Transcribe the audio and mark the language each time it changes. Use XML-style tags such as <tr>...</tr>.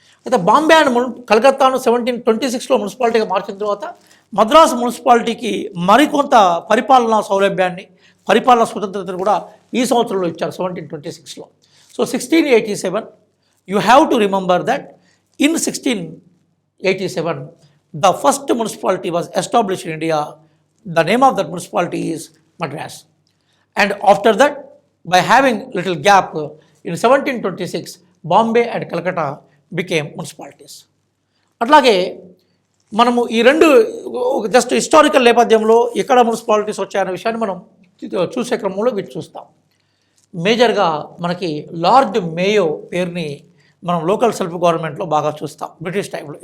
<te>అయితే బాంబే అండ్ కలకత్తాను 1726లో మున్సిపాలిటీగా మార్చిన తర్వాత మద్రాస్ మున్సిపాలిటీకి మరికొంత పరిపాలనా సౌలభ్యాన్ని, పరిపాలనా స్వతంత్రతను కూడా ఈ సంవత్సరంలో ఇచ్చారు 1726లో.</te> <en>So 1687 you have to remember that in 1687 the first municipality was established in India. The name of that municipality is Madras. And after that, by having little gap, in 1726, Bombay and Calcutta became municipalities.</en> <te>అట్లాగే మనము ఈ రెండు just historical నేపథ్యంలో ఎక్కడ municipalities వచ్చాయనే విషయాన్ని మనం చూసే క్రమంలో వీటి చూస్తాం. మేజర్గా మనకి లార్డ్ మేయో పేరుని మనం లోకల్ సెల్ఫ్ గవర్నమెంట్లో బాగా చూస్తాం బ్రిటిష్ టైంలో.</te>